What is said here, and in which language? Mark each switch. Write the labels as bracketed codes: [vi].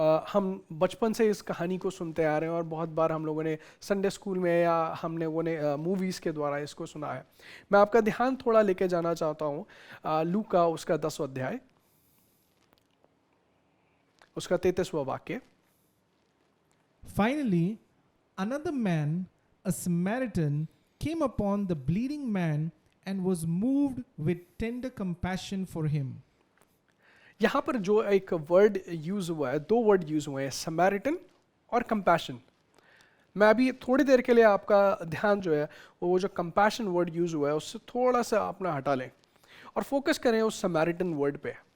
[hi] हम बचपन से इस कहानी को सुनते आ रहे हैं और बहुत बार हम लोगों ने संडे स्कूल में या हम लोगों ने मूवीज़ के द्वारा इसको सुना है। मैं आपका ध्यान थोड़ा लेके जाना चाहता हूँ लूका उसका 10वां अध्याय, उसका 33वां वाक्य। [en] Finally, another man, a Samaritan, came upon the bleeding man and was moved with tender compassion for him. [hi] यहाँ पर जो एक वर्ड यूज हुआ है, 2 वर्ड यूज हुए हैं, समैरिटन और कंपैशन। मैं अभी थोड़ी देर के लिए आपका ध्यान जो है वो जो कंपैशन वर्ड यूज हुआ है उससे थोड़ा सा अपना हटा लें और फोकस करें उस समैरिटन वर्ड पे।